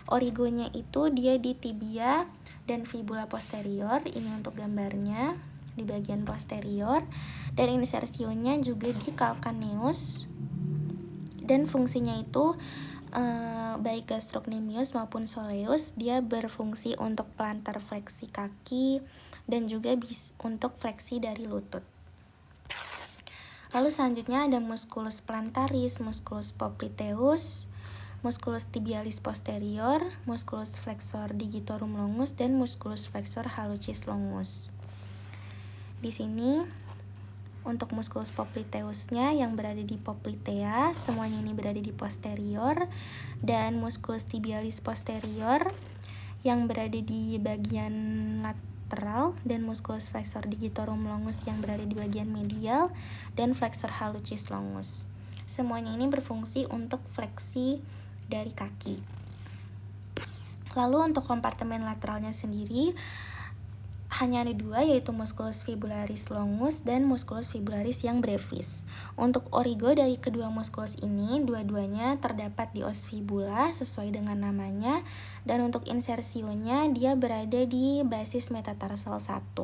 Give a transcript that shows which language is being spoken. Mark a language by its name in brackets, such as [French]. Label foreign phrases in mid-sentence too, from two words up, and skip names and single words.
[Indonesian] Origonya itu dia di tibia dan fibula posterior, ini untuk gambarnya di bagian posterior, dan insersionya juga di calcaneus, dan fungsinya itu baik gastrocnemius maupun soleus dia berfungsi untuk plantar fleksi kaki dan juga untuk fleksi dari lutut. Lalu selanjutnya ada [Latin] musculus plantaris, musculus popliteus, musculus tibialis posterior, musculus flexor digitorum longus, [Indonesian] dan [Latin] musculus flexor hallucis longus. [Indonesian] Di sini untuk [Latin] musculus popliteusnya [Indonesian] yang berada di poplitea, semuanya ini berada di posterior, dan [Latin] musculus tibialis posterior [Indonesian] yang berada di bagian lateral, dan [Latin] musculus flexor digitorum longus [Indonesian] yang berada di bagian medial, dan [Latin] flexor hallucis longus. [Indonesian] Semuanya ini berfungsi untuk fleksi dari kaki. Lalu untuk kompartemen lateralnya sendiri hanya ada dua, yaitu [Latin] musculus fibularis longus [Indonesian] dan [Latin] musculus fibularis [Indonesian] yang brevis. Untuk origo dari kedua musculus ini, dua-duanya terdapat di [Latin] os fibula [Indonesian] sesuai dengan namanya, dan untuk insersionya dia berada di basis metatarsal 1.